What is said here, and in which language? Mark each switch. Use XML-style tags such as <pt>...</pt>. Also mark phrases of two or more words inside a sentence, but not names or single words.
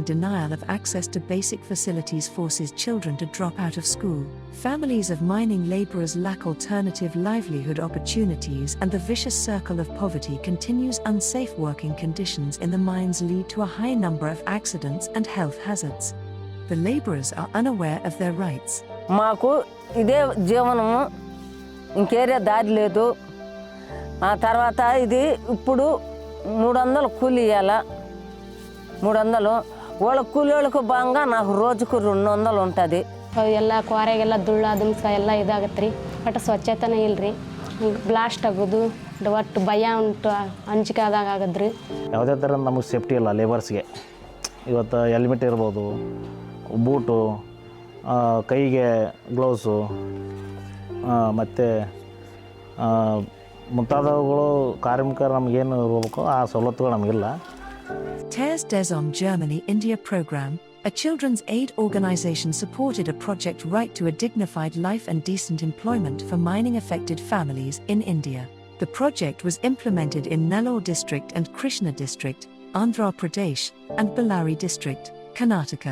<en>Denial of access to basic facilities forces children to drop out of school. Families of mining laborers lack alternative livelihood opportunities and the vicious circle of poverty continues. Unsafe working conditions in the mines lead to a high number of accidents and health hazards. The laborers are unaware of their rights.</en> <te>మాకు ఇదే జీవనము ఇంకేరే దారి లేదు ఆ తర్వాత ఇది ఇప్పుడు 300 కూలి ఇయ్యాల 300 వాళ్ళ</te> <kn>ಕೂಲಿಯೊಳಗೆ ಭಾಗ</kn> <te>నాకు రోజుకు 200 ఉంటుంది</te> <kn>ಎಲ್ಲ ಕ್ವಾರೆಗೆಲ್ಲ ಧೂಳ ದುಮ್ಸ ಎಲ್ಲ ಇದಾಗತ್ರಿ ಒಟ್ಟು ಸ್ವಚ್ಛತೆನೇ ಇಲ್ರಿ ಬ್ಲಾಸ್ಟ್ ಆಗೋದು ಒಟ್ಟು ಭಯ ಉಂಟು ಅಂಜಿಕೆ ಆದಾಗ ಆಗದ್ರಿ ಯಾವುದೇ ಥರ ನಮಗೆ ಸೇಫ್ಟಿ ಇಲ್ಲ ಲೇಬರ್ಸ್ಗೆ ಇವತ್ತು ಹೆಲ್ಮೆಟ್ ಇರ್ಬೋದು ಬೂಟು ಕೈಗೆ ಗ್ಲೌಸು ಮತ್ತು ಮುಂತಾದವುಗಳು ಕಾರ್ಮಿಕರು ನಮಗೇನು ಇರಬೇಕು ಆ ಸವಲತ್ತುಗಳು ನಮಗಿಲ್ಲ.</kn> <en>TERS Des Hommes Germany India program, a children's aid organization supported a project Right to a Dignified Life and Decent Employment for mining affected families in India. The project was implemented in Nellore district and Krishna district, Andhra Pradesh, and Bellary district, Karnataka.</en>